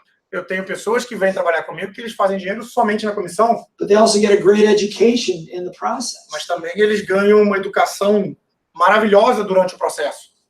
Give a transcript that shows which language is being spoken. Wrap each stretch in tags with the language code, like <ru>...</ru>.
<pt>Eu tenho pessoas que vêm trabalhar comigo que eles fazem dinheiro somente na comissão.</pt> <en>But they also get a great education in the process.</en> <pt>Mas também eles ganham uma educação maravilhosa durante o processo.</pt>